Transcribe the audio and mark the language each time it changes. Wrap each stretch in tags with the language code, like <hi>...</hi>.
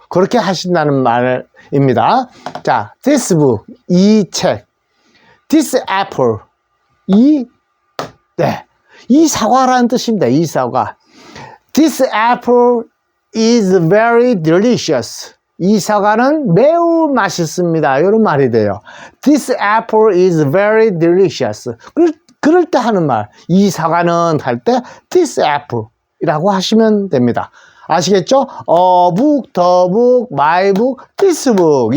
<ko>그렇게 하신다는 말입니다. 자,</ko> <en>this book,</en> <ko>이 책,</ko> <en>this apple,</en> <ko>이 사과라는 뜻입니다. 이 사과.</ko> <en>This apple is very delicious.</en> <ko>이 사과는 매우 맛있습니다. 이런 말이 돼요.</ko> <en>This apple is very delicious.</en> <ko>그럴 때 하는 말. 이 사과는 할 때</ko> <en>this apple</en> <ko>이라고 하시면 됩니다. 아시겠죠?</ko> <en>book, the book, my book, this book.</en>